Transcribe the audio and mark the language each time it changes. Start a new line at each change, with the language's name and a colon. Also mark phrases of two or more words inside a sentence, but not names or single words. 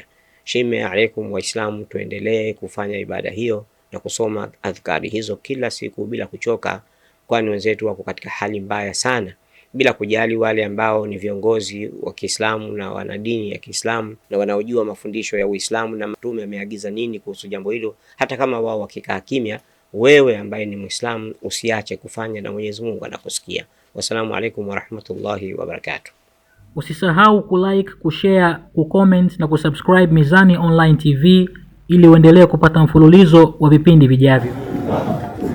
Swahili: Shime alaikum Waislamu, tuendelee kufanya ibada hiyo na kusoma adhkari hizo kila siku bila kuchoka, kwani wenzetu wako katika hali mbaya sana, bila kujali wale ambao ni viongozi wa Kiislamu na wanadini ya Kiislamu na wanaojua mafundisho ya Uislamu na Mtume ameagiza nini kuhusu jambo hilo. Hata kama wao wakikaa kimya, wewe ambaye ni Muislamu usiache kufanya na Mwenyezi Mungu anakusikia.
Arabic: والسلام عليكم ورحمة الله وبركاته.
Swahili: Usisahau kulike, kushare, kucomment na kusubscribe Mizani Online TV ili uendelee kupata mfululizo wa vipindi vijavyo.